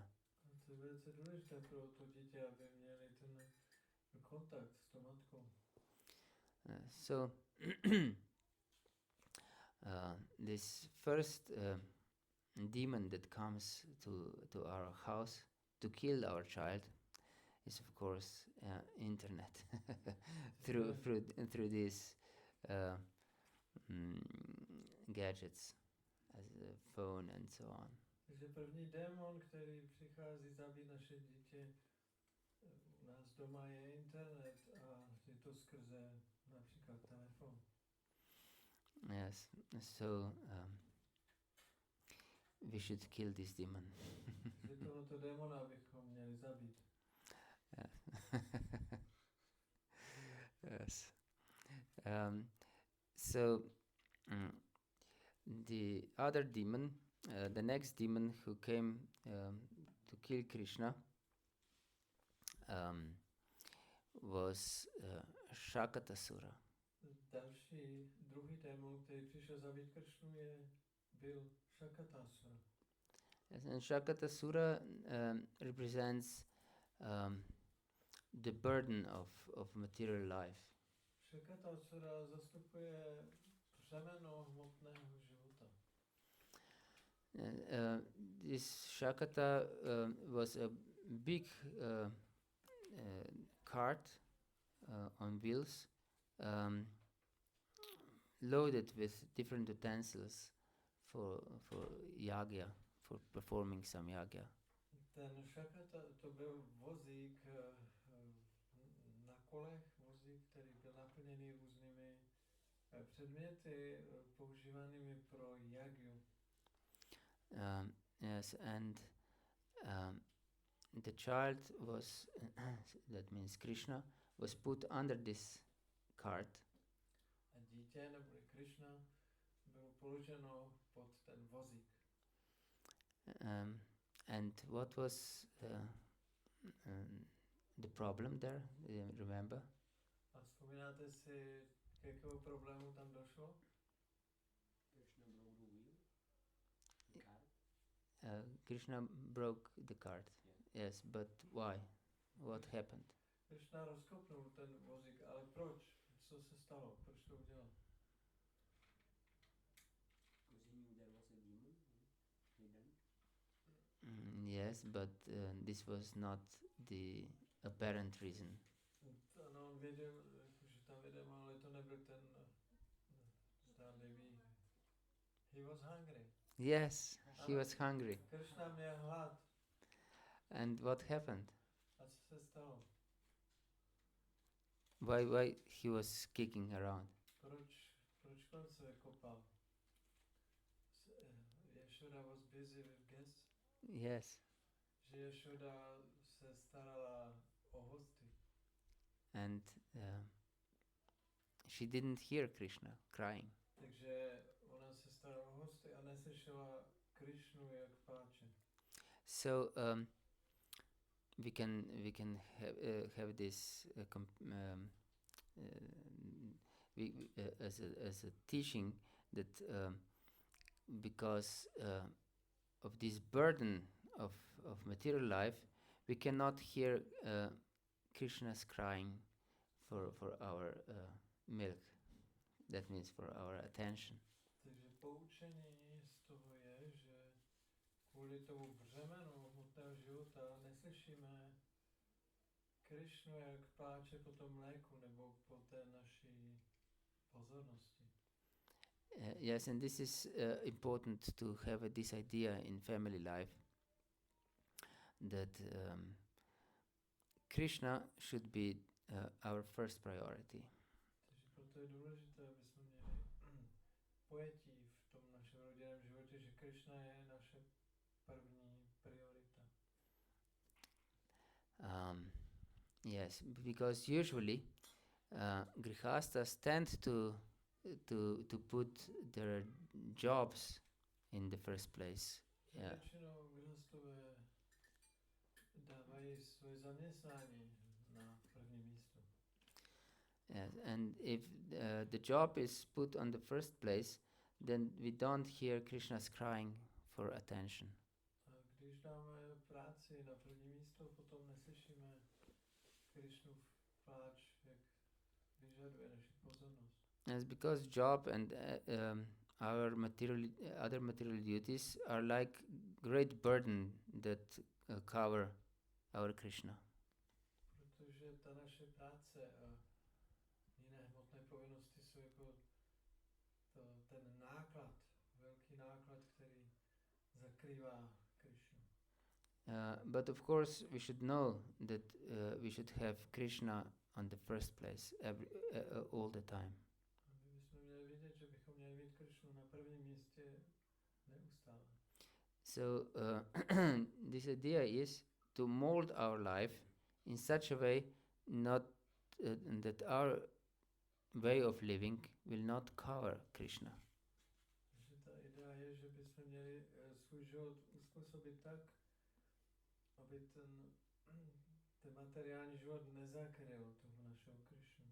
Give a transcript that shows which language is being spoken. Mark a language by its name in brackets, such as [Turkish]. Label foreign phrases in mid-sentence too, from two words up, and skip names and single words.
[Czech] A to je velice důležité pro to dítě, aby měli ten kontakt s tou matkou. [English] So this first demon that comes to our house to kill our child is of course internet through these gadgets as a phone and so on. [Czech] Takže první démon, který přichází zabít naše dítě, u nás doma je internet a je to skrze například telefon. [English] Yes, so we should kill this demon. [Czech] Takže tohoto démona bychom měli zabít. [English] Yes. So the other demon, the next demon who came to kill Krishna was Shakatasura. [Czech] Další, druhý démon, který přišel zabít Kršnu, byl Šakatasura. [English] Yes, and Shakatasura represents the burden of material life. [Czech] Šakatasura zastupuje břemeno hmotného života. [English] This Shakata was a big cart on wheels, loaded with different utensils for yagya, for performing some yagya. [Czech] Ten Šakata, to byl vozík na kolech, vozík, který byl naplněný různými předměty používanými pro jagyu. [English] Yes, and the child was, that means Krishna, was put under this cart. [Czech] A dítě, nebo Krishna, bylo položeno pod ten vozík. [English] And what was the problem there? Do you remember? [Czech] A vzpomínáte si, k jakému problému tam došlo? [English] Krishna broke the cart. Krishna broke the cart. Yeah. Yes, but why? What happened? [Czech] Krishna rozkopnul ten vozík, ale proč? Co se stalo? Proč to udělal? [English] Because he knew there was a demon hidden. Yes, but this was not the apparent reason. [Czech] Ano, on věděl, že tam je démon, ale to nebyl ten zdánlivý. [English] He was hungry. Yes, he was hungry. [Czech] Krishna měl hlad. [English] And what happened? [Czech] A co se stalo? [English] Why he was kicking around? [Czech] Proč on se kopal? [English] Yashoda was busy with guests. Yes. [Czech] Že Yashoda se starala o hosty. [English] And she didn't hear Krishna crying. [Czech] Takže ona se starala o hosty a neslyšela Krishnu, jak pláče. [English] So we can have this as a teaching that because of this burden of material life, we cannot hear Krishna's crying for our milk. That means for our attention. [Czech] Takže poučení z toho je, že kvůli tomu břemenu hmotného života neslyšíme Krishnu, jak pláče po tom mléku nebo po té naší pozornosti. [English] Yes, and this is important to have this idea in family life that Krishna should be our first priority. [Czech] Takže proto je důležité, aby jsme měli pojetí v tom našem rodinném životě, že Krishna je naše první priorita. [English] Yes, because usually grihastas tend to put their jobs in the first place. Yeah. [Czech] Většinou grihastové dávají svoje zaměstnání na první místo. [English] Yes, and if the job is put on the first place, then we don't hear Krishna's crying for attention. [Czech] A když dáme práci na první místo, potom neslyšíme Krishnův pláč, jak vyžaduje naši pozornost. [English] Yes, because job and our other material duties are like great burden that cover our Krishna. [Czech] Protože ta naše práce a jiné hmotné povinnosti jsou jako ten náklad, velký náklad, který zakrývá Krishnu. [English] But of course, we should know that we should have Krishna on the first place all the time. [Czech] My bychom měli vědět, že bychom měli mít Krishnu na prvním místě neustále. [English] So this idea is to mold our life in such a way not that our way of living will not cover Krishna. [Czech] Takže ta idea je, že bychom měli svůj život uspůsobit tak, aby ten materiální život nezakryl toho našeho Krishnu.